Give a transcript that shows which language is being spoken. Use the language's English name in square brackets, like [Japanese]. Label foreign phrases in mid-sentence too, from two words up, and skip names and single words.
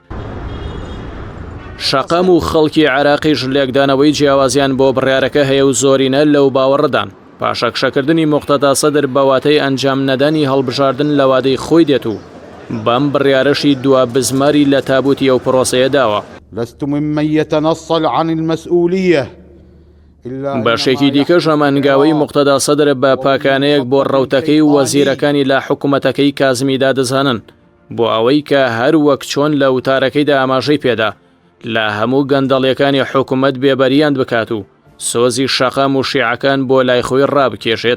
[Central Kurdish] شەقەم و خەڵکی عێراقیش لێکدانەوەی جیاوازیان بۆ بڕیارەکە هەیە و زۆرینە لەو باوەڕدان پاشەکشەکردنی موختەدا سەدر بەواتەی ئەنجام نەدانی هەڵبژاردن لە وادەی خۆی دێت و بەم بڕیارەشی دوا بزماری لە تابوتی ئەو پرۆسەیە داوە. [Arabic] لست ممن يتنصل عن المسؤولية. [Central Kurdish] بەشێکی دیکەش ئەمانگاوەی موختەدا سەدر بە پاکانەیەک بۆ ڕەوتەکەی و وەزیرەکانی لە حکوومەتەکەی کازمیدا دەزانن بۆ ئەوەی کە هەر وەک چۆن لە وتارەکەیدا ئاماژەی پێدا لە هەموو گەندەڵیەکانی حکوومەت بێبەریان بکات و سۆزی شەقەم و شیعەکان بۆ لای خۆی ڕابکێشێت.